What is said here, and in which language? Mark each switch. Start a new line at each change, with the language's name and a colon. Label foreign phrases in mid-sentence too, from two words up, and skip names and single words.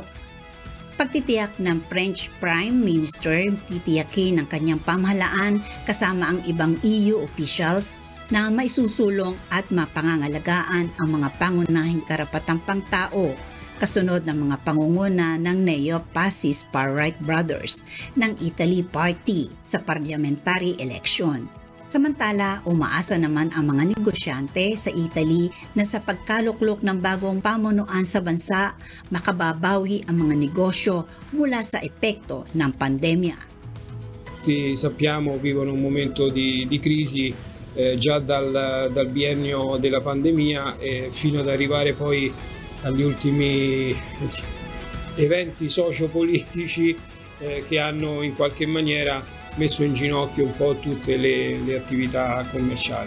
Filipino: Pagtitiyak ng
English: French Prime Minister,
Filipino: titiyakin ng kanyang pamahalaan kasama ang ibang
English: EU officials
Filipino: na maisusulong at mapangangalagaan ang mga pangunahing karapatang pangtao kasunod ng mga pangunguna ng
English: neo-fascist far-right brothers
Filipino: ng Italy Party sa
English: parliamentary election.
Filipino: Samantala, umaasa naman ang mga negosyante sa Italy na sa pagkaluklok ng bagong pamunuan sa bansa, makababawi ang mga negosyo mula sa epekto ng pandemya.
Italian: Sappiamo vivono un momento di crisi già dal biennio della pandemia fino ad arrivare poi agli ultimi eventi sociopolitici che hanno in qualche maniera messo in ginocchio un po' tutte le attività commerciali.